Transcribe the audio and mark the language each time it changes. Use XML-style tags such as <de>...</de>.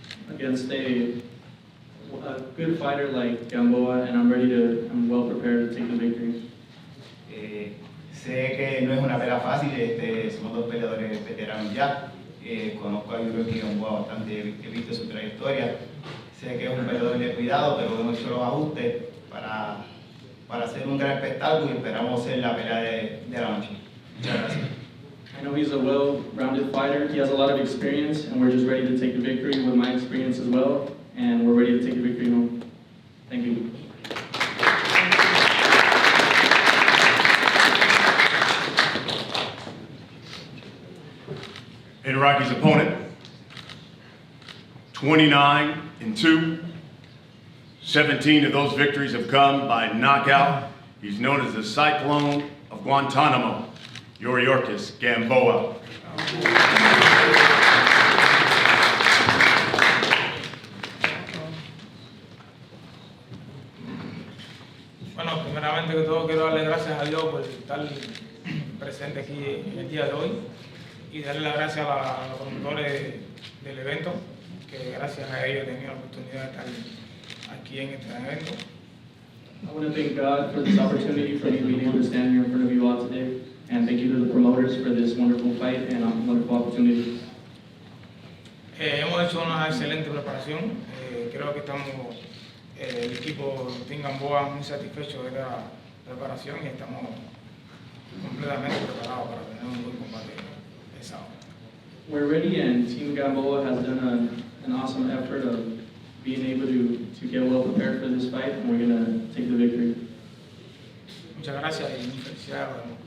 <en>Against a good fighter like Gamboa, and I'm well prepared to take the victory.</en> <es>Sé que no es una pelea fácil, somos dos peleadores veteranos ya. Conozco a Ricardo Gamboa bastante, he visto su trayectoria. Sé que es un peleador de cuidado, pero hemos hecho los ajustes para hacer un gran espectáculo y esperamos hacer la pelea de la noche. Muchas gracias.</es> <en>I know he's a well-rounded fighter. He has a lot of experience, and we're just ready to take the victory with my experience as well, and we're ready to take the victory home. Thank you. And Rocky's opponent, 29-2. 17 of those victories have come by knockout. He's known as the Cyclone of Guantanamo, Yuriorkis Gamboa.</en> <es>Bueno, primeramente que todo quiero darle gracias a Dios por estar presente aquí el día de hoy y darle las gracias a los promotores del evento, que gracias a ellos he tenido la oportunidad de estar aquí en este evento.</es> <en>I want to thank God for this opportunity for me being able to stand here in front of you all today, and thank you to the promoters for this wonderful fight and a wonderful opportunity.</en> <es>Hemos hecho una excelente preparación. Creo que estamos, el equipo Team Gamboa muy satisfecho de la preparación y estamos completamente preparados para tener un buen combate el sábado.</es> <en>We're ready, and Team Gamboa has done an awesome effort of being able to get well prepared for this fight, and we're going to take the victory.</en> <es>Muchas gracias y felicidades.</es>